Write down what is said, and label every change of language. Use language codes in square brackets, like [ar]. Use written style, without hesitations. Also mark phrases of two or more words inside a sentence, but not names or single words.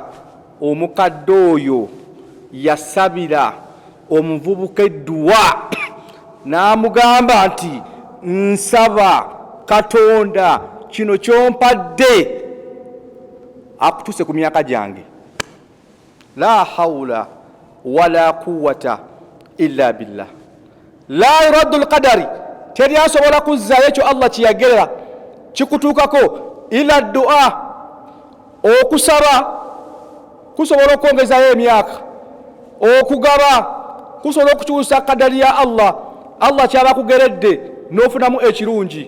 [lg] Omukadde oyo yasabira omuvubuka edduwa n'amugamba nti nsaba Katonda kino kyompadde akutuse ku myaka gyange. [ar] لا حول ولا قوة إلا بالله. لا يرد القدر, [lg] teri asobola kuzzaayo ekyo Allah kiyagerera kikutuukako [ar] إلا الدعاء. [lg] Okusaba kusobola okwongezayo emyaka, okugaba kusobola okukyusa kadari ya Allah kyaba kugeredde n'ofunamu ekirungi.